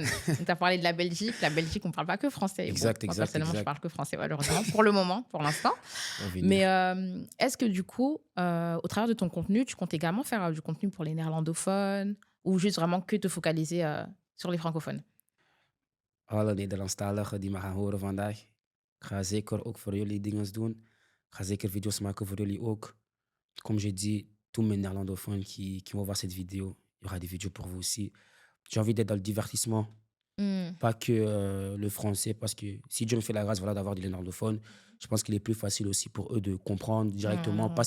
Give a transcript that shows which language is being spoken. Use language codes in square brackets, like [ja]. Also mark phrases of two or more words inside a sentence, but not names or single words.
[fr] Tu as parlé de la Belgique. La Belgique, on ne parle pas que français. Bon, exact, moi, exact, personnellement, je exact. parle que français, malheureusement, pour le moment, pour l'instant. On va venir. Mais est-ce que du coup, au travers de ton contenu, tu comptes également faire du contenu pour les néerlandophones ou juste vraiment que te focaliser sur les francophones? [nl] Alle Nederlandstaligen die me gaan horen vandaag, ik ga zeker ook voor jullie dingen doen. Ik ga zeker video's maken voor jullie ook. [fr] Comme j'ai dit, tous mes néerlandophones qui vont voir cette vidéo, il y aura des vidéos pour vous aussi. J'ai envie d'être dans le divertissement, Mm. pas que le français, parce que si Dieu me fait la grâce voilà, d'avoir des néerlandophones, je pense qu'il est plus facile aussi pour eux de comprendre directement, pas